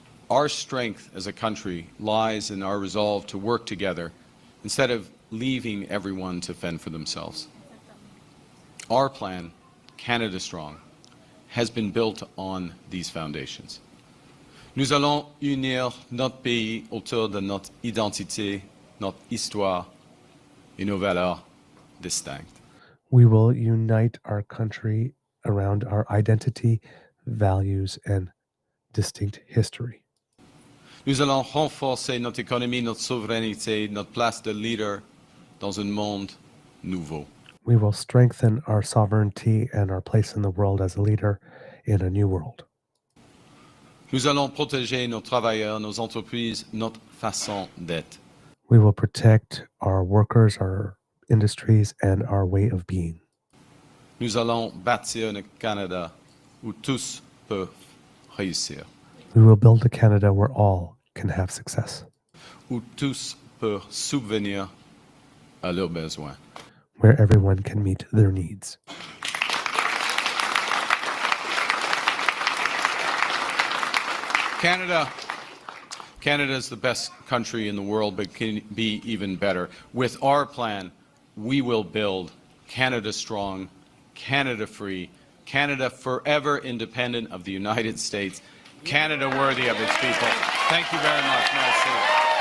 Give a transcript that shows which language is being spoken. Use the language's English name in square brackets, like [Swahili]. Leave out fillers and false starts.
[English] Our strength as a country lies in our resolve to work together instead of leaving everyone to fend for themselves. Our plan, Canada Strong, has been built on these foundations. [French] Nous allons unir notre pays autour de notre identité, notre histoire et nos valeurs distinctes. [English] We will unite our country around our identity, values, and distinct history. [French] Nous allons renforcer notre économie, notre souveraineté, notre place de leader dans un monde nouveau. [English] We will strengthen our sovereignty and our place in the world as a leader in a new world. [French] Nous allons protéger nos travailleurs, nos entreprises, notre façon d'être. [English] We will protect our workers, our industries, and our way of being. [French] Nous allons bâtir un Canada où tous peuvent réussir. [English] We will build a Canada where all can have success. [French] Où tous peuvent subvenir à leurs besoins. [English] Where everyone can meet their needs. Canada is the best country in the world, but can be even better. With our plan, we will build Canada strong, Canada free, Canada forever independent of the United States, Canada worthy of its people. Thank you very much. Merci.